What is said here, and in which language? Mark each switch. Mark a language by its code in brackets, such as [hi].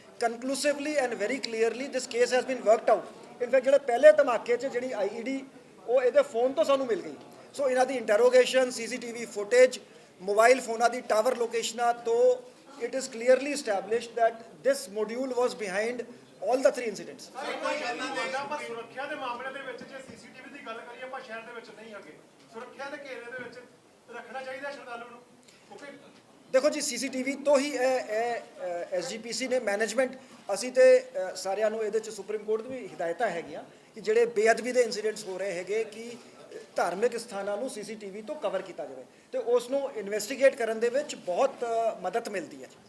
[en] Conclusively and very clearly this case has been worked out. [pa] In fact ਜਿਹੜੇ ਪਹਿਲੇ ਧਮਾਕੇ 'ਚ ਜਿਹੜੀ IED ਉਹ ਇਹਦੇ ਫੋਨ ਤੋਂ ਸਾਨੂੰ ਮਿਲ ਗਈ। ਸੋ ਇਹਨਾਂ ਦੀ ਇੰਟਰੋਗੇਸ਼ਨ, CCTV ਫੁਟੇਜ, ਮੋਬਾਈਲ ਫੋਨਾਂ ਦੀ ਟਾਵਰ ਲੋਕੇਸ਼ਨਾਂ ਤੋਂ [en] it is clearly established that this module was behind all the 3 incidents. [pa] ਪਰ ਸੁਰੱਖਿਆ ਦੇ ਮਾਮਲੇ ਦੇ ਵਿੱਚ ਜੇ CCTV ਦੀ ਗੱਲ ਕਰੀਏ, ਆਪਾਂ ਸ਼ਹਿਰ ਦੇ ਵਿੱਚ ਨਹੀਂ ਹੈਗੇ, ਸੁਰੱਖਿਆ ਦੇ ਘੇਰੇ ਦੇ ਵਿੱਚ ਰੱਖਣਾ ਚਾਹੀਦਾ ਸ਼ਰਧਾਲੂ ਨੂੰ। ਓਕੇ, ਦੇਖੋ ਜੀ, CCTV ਤੋਂ ਹੀ SGPC ਨੇ ਮੈਨੇਜਮੈਂਟ, ਅਸੀਂ ਤੇ ਸਾਰਿਆਂ ਨੂੰ ਇਹਦੇ 'ਚ ਸੁਪਰੀਮ ਕੋਰਟ ਦੀ ਵੀ ਹਿਦਾਇਤਾਂ ਹੈਗੀਆਂ ਕਿ ਜਿਹੜੇ ਬੇਅਦਬੀ ਦੇ ਇਨਸੀਡੈਂਟਸ ਹੋ ਰਹੇ ਹੈਗੇ ਕਿ ਧਾਰਮਿਕ ਸਥਾਨਾਂ ਨੂੰ CCTV ਤੋਂ ਕਵਰ ਕੀਤਾ ਜਾਵੇ ਤੇ ਉਸ ਨੂੰ ਇਨਵੈਸਟੀਗੇਟ ਕਰਨ ਦੇ ਵਿੱਚ ਬਹੁਤ ਮਦਦ ਮਿਲਦੀ ਹੈ।